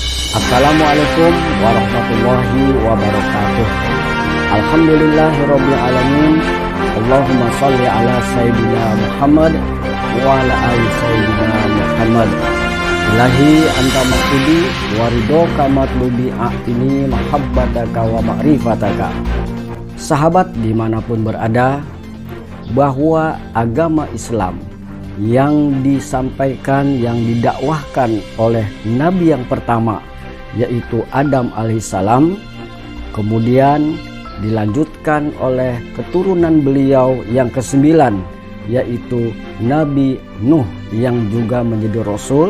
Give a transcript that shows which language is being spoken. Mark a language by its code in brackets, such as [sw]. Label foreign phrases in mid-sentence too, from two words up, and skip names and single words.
[ar] السلام عليكم ورحمة الله وبركاته. الحمد لله رب العالمين. اللهم صل على سيدنا محمد وعلى آل سيدنا محمد. إلهي أنت مقصودي ورضاك مطلوبي أعطني محبتك ومعرفتك. [id] Sahabat dimanapun berada, bahwa agama Islam yang disampaikan, yang didakwahkan oleh Nabi yang pertama, yaitu Adam alaihissalam, kemudian dilanjutkan oleh keturunan beliau yang ke-9, yaitu Nabi Nuh yang juga menjadi Rasul.